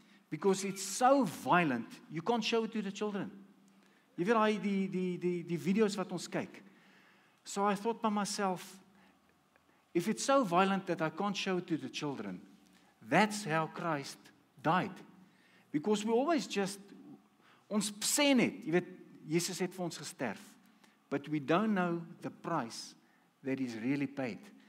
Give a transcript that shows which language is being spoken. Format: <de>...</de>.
<en>Because it's so violent, you can't show it to the children.</en> <af>Jy weet die video's wat ons kyk.</af> <en>So I thought by myself, if it's so violent that I can't show it to the children, that's how Christ died. Because we always just,</en> <af>ons sê net, jy weet, Jesus het vir ons gesterf.</af> <en>But we don't know the price that He's really paid.</en>